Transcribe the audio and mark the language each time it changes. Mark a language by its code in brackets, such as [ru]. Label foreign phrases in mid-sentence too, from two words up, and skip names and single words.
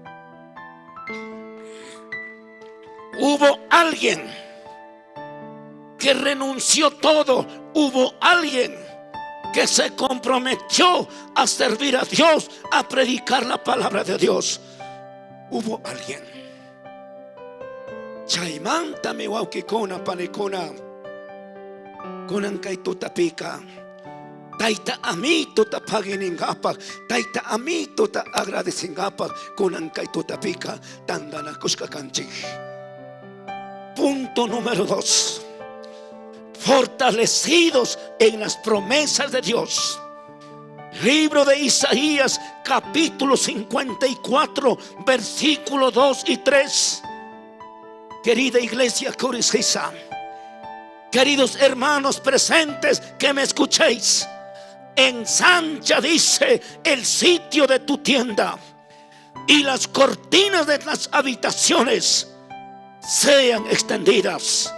[es] Hubo alguien que renunció todo, hubo alguien que se comprometió a servir a Dios, a predicar la palabra de Dios. Hubo alguien. [qu] Chaimanta mi waukikona panikona, kunan kay tutapika, taita amito ta paginingapak, taita amito ta agradecingapak, kunan kay tutapika, tandana kuskakanchik. [es] Punto número 2. Fortalecidos en las promesas de Dios. Libro de Isaías, capítulo 54, versículos 2 y 3. Querida iglesia Curiciza, queridos hermanos presentes que me escuchéis, ensancha, dice, el sitio de tu tienda, y las cortinas de las habitaciones sean extendidas.